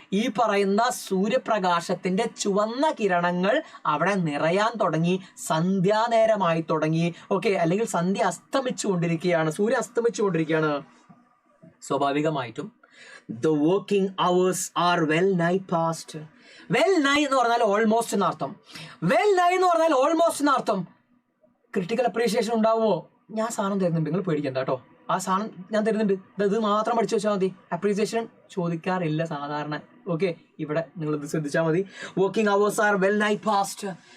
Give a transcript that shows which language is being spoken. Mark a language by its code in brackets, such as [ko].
[ml] ഈ പറയുന്ന സൂര്യപ്രകാശത്തിന്റെ ചുവന്ന കിരണങ്ങൾ അവിടെ നിറയാൻ തുടങ്ങി, സന്ധ്യാനേരമായി തുടങ്ങി. ഓക്കെ, അല്ലെങ്കിൽ സന്ധ്യ അസ്തമിച്ചു കൊണ്ടിരിക്കുകയാണ്, സൂര്യ അസ്തമിച്ചു കൊണ്ടിരിക്കുകയാണ്. സ്വാഭാവികമായിട്ടും [en] the working hours are well nigh past. [ml] well nigh എന്ന് പറഞ്ഞാൽ ഓൾമോസ്റ്റ് എന്നർത്ഥം. well nigh എന്ന് പറഞ്ഞാൽ ഓൾമോസ്റ്റ് എന്നർത്ഥം. ക്രിട്ടിക്കൽ അപ്രീഷിയേഷൻ ഉണ്ടാവുമോ? ഞാൻ സാധനം തരുന്നുണ്ട്, നിങ്ങൾ പേടിക്കണ്ട കേട്ടോ. ആ സാധനം ഞാൻ തരുന്നുണ്ട്, ഇത് മാത്രം പഠിച്ചു വെച്ചാൽ മതി. അപ്രീസിയേഷൻ ചോദിക്കാറില്ല സാധാരണ. ഓക്കെ, ഇവിടെ നിങ്ങൾ ഇത് ശ്രദ്ധിച്ചാൽ മതി. [en] Working hours are well nigh past.